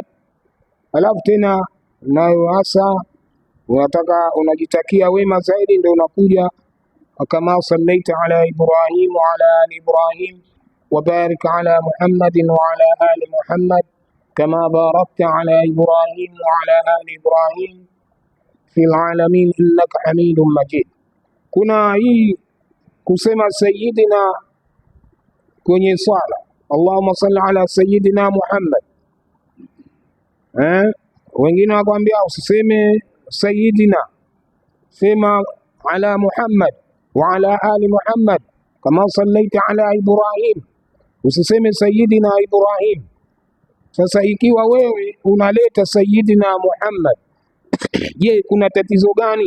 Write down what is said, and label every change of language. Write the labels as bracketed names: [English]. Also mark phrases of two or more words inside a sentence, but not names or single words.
[Swahili] Alafu tena nayo hasa unataka unajitakia wema zaidi, ndio unakuja kama [Arabic] صليت على إبراهيم وعلى آل إبراهيم وبارك على محمد وعلى آل محمد كما باركت على إبراهيم وعلى آل إبراهيم في العالمين إنك حميد مجيد. [Swahili] Kuna hii kusema sayyidina kwenye swala, [Arabic] اللهم صل على سيدنا محمد. [Swahili] Wengine wakwambia usiseme sayyidina, sema [Arabic] على محمد وعلى آل محمد كما صليت على إبراهيم, [Swahili] usiseme [Arabic] سيدنا إبراهيم. [Swahili] Sasa ikiwa wewe unaleta [Arabic] سيدنا محمد, [Swahili] je, kuna tatizo gani?